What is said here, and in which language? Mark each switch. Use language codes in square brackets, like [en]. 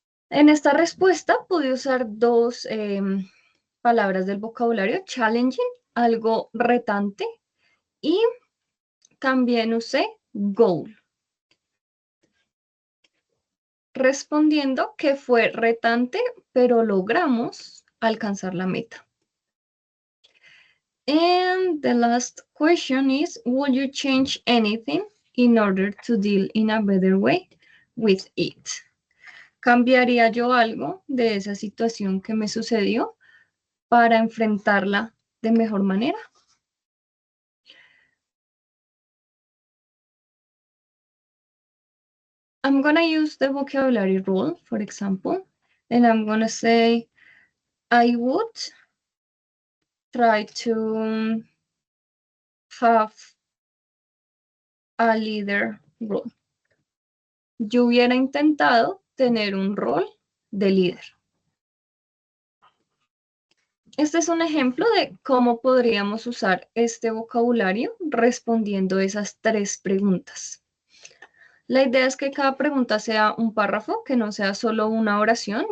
[es] En esta respuesta pude usar dos palabras del vocabulario, challenging, algo retante, y también usé goal, respondiendo que fue retante, pero logramos alcanzar la meta. [en] And the last question is, would you change anything in order to deal in a better way with it? [es] ¿Cambiaría yo algo de esa situación que me sucedió para enfrentarla de mejor manera? [en] I'm going to use the vocabulary rule, for example, and I'm going to say, I would try to have a leader role. [es] Yo hubiera intentado tener un rol de líder. Este es un ejemplo de cómo podríamos usar este vocabulario respondiendo esas tres preguntas. La idea es que cada pregunta sea un párrafo, que no sea solo una oración.